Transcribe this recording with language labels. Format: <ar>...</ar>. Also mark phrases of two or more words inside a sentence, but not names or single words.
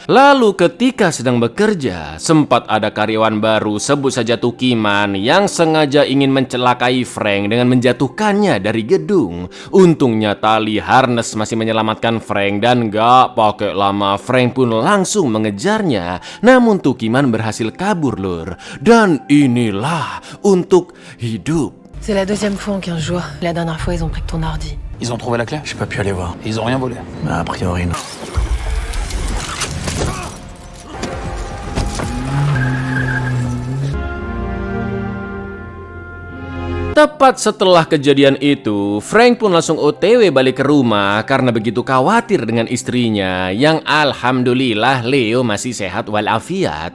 <id>Lalu ketika sedang bekerja, sempat ada karyawan baru, sebut saja Tukiman, yang sengaja ingin mencelakai Frank dengan menjatuhkannya dari gedung. Untungnya tali harness masih menyelamatkan Frank dan gak pakai lama Frank pun langsung mengejarnya. Namun Tukiman berhasil kabur lur. Dan inilah untuk hidup.</id> <fr>C'est la deuxième fois en 15 jours. La dernière fois, ils ont pris que ton ordi. Ils ont trouvé la clé? J'ai pas pu aller voir. Ils ont rien volé? A priori non.</fr> <id>Tepat setelah kejadian itu, Frank pun langsung OTW balik ke rumah karena begitu khawatir dengan istrinya yang alhamdulillah Leo masih sehat walafiat.</id>